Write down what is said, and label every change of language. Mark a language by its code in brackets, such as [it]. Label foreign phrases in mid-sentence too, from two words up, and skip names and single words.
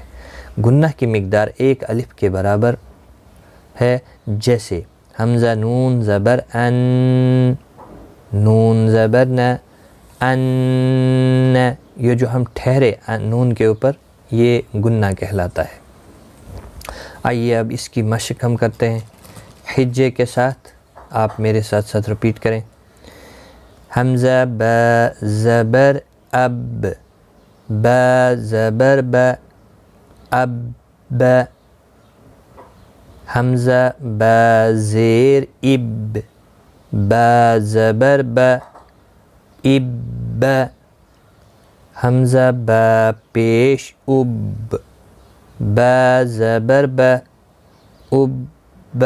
[ur] گنہ کی مقدار 1 الف کے برابر ہے، جیسے حمزہ نون زبر ان، نون زبر نہ، ان، یہ جو ہم ٹھہرے نون کے اوپر یہ گنہ کہلاتا ہے۔ آئیے اب اس کی مشق ہم کرتے ہیں ہجے کے ساتھ۔ آپ میرے ساتھ ساتھ رپیٹ کریں۔ حمزہ با زبر اب، با زبر با اب، با۔ حمزہ با زیر اب، با زبر با اب، با۔ حمزہ با پیش اب، با زبر با اب، با۔